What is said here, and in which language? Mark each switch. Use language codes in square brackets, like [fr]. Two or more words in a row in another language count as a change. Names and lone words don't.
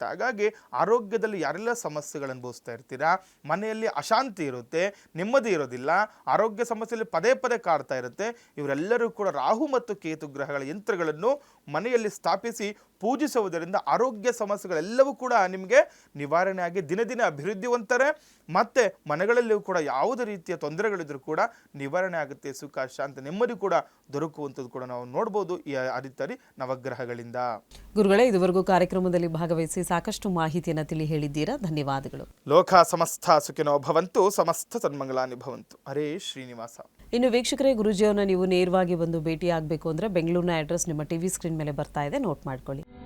[kn] ಹಾಗಾಗಿ ಆರೋಗ್ಯದಲ್ಲಿ ಯಾರೆಲ್ಲ ಸಮಸ್ಯೆಗಳನ್ನು ಅನುಭವಿಸ್ತಾ ಇರ್ತೀರಾ, ಮನೆಯಲ್ಲಿ ಅಶಾಂತಿ ಇರುತ್ತೆ, ನೆಮ್ಮದಿ ಇರೋದಿಲ್ಲ, ಆರೋಗ್ಯ ಸಮಸ್ಯೆಯಲ್ಲಿ ಪದೇ ಪದೇ ಕಾಡ್ತಾ ಇರುತ್ತೆ, ಇವರೆಲ್ಲರೂ ಕೂಡ ರಾಹು ಮತ್ತು ಕೇತು ಗ್ರಹಗಳ ಯಂತ್ರಗಳನ್ನು ಮನೆಯಲ್ಲಿ ಸ್ಥಾಪಿಸಿ ಪೂಜಿಸುವುದರಿಂದ ಆರೋಗ್ಯ ಸಮಸ್ಯೆಗಳೆಲ್ಲವೂ ಕೂಡ ನಿಮಗೆ ನಿವಾರಣೆ ಆಗಿ ದಿನ ದಿನ ಅಭಿವೃದ್ಧಿವಂತಾರೆ. ಮತ್ತು ಮನೆಗಳಲ್ಲಿಯೂ ಕೂಡ ಯಾವುದೇ ರೀತಿಯ ತೊಂದರೆಗಳಿದ್ರೂ ಕೂಡ ನಿವಾರಣೆ ಆಗುತ್ತೆ. ಸುಖ ಶಾಂತಿ ನೆಮ್ಮದಿ ಕೂಡ ದೊರಕುವಂಥದ್ದು ಕೂಡ ನಾವು ನೋಡ್ಬೋದು ಈ ಅರಿತರಿ ನವಗ್ರಹಗಳಿಂದ. ಗುರುಗಳೇ, ಇದುವರೆಗೂ ಕಾರ್ಯಕ್ರಮದಲ್ಲಿ ಭಾಗವಹಿಸಿ ಸಾಕಷ್ಟು ಮಾಹಿತಿಯನ್ನು ತಿಳಿ ಹೇಳಿದ್ದೀರಾ, ಧನ್ಯವಾದಗಳು. [sa] लोक समस्त सुखिनो भवन्तु, समस्त सन्मङ्गलानि भवन्तु. [kn] ಹರೇ ಶ್ರೀನಿವಾಸ. ಇನ್ನು ವೀಕ್ಷಕರೇ, ಗುರುಜಿಯವನ್ನ ನೀವು ನೇರವಾಗಿ ಬಂದು ಭೇಟಿ ಆಗಬೇಕು ಅಂದರೆ ಬೆಂಗಳೂರಿನ ಅಡ್ರೆಸ್ ನಿಮ್ಮ [en] TV screen [kn] ಮೇಲೆ ಬರ್ತಾ ಇದೆ, ನೋಟ್ ಮಾಡ್ಕೊಳ್ಳಿ.